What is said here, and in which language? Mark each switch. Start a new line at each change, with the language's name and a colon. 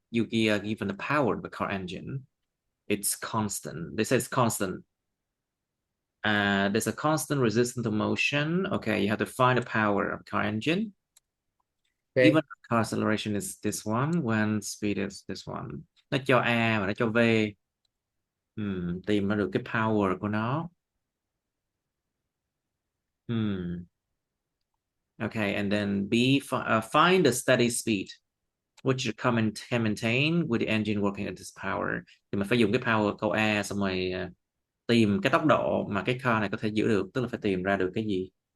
English: You given the power of the car engine. It's constant. They say it's constant. There's a constant resistance to motion. Okay, you have to find the power of car engine. Okay. Given car acceleration is this one, when speed is this one.
Vietnamese: Nó cho A và nó cho V. Tìm ra được cái power của nó.
English: Okay, and then B, find the steady speed, which can maintain with the engine working at this power.
Vietnamese: Thì mình phải dùng cái power câu A xong rồi tìm cái tốc độ mà cái car này có thể giữ được, tức là phải tìm ra được cái gì?